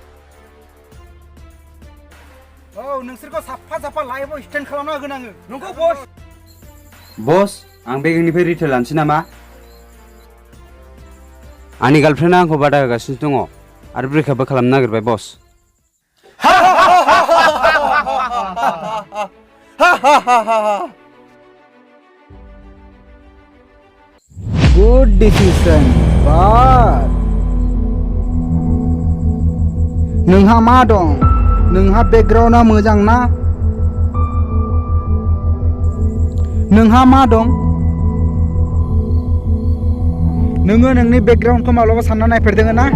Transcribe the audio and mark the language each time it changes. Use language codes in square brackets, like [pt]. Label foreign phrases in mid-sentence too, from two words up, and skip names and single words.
[brx] नोंसोरखौ साफा लाइफआव स्टेन्ड खालामना होगोन आङो। नंगौ बस। बस आं बेगेंनिफ्राय रिटेल लानोसै नामा? आंनि गार्लफ्रेन्डआ आंखौ बादा होगासिनो दङ आरो ब्रेकआपबो खालामनो नागिरबाय बस। [en] Good decision, but [brx] नोंहा मा दं? नोंहा बेकग्राउन्डआ मोजां ना? नोंहा मा दं? नोङो नोंनि बेकग्राउन्डखौ माब्लाबा सानना नायफेरदों ना?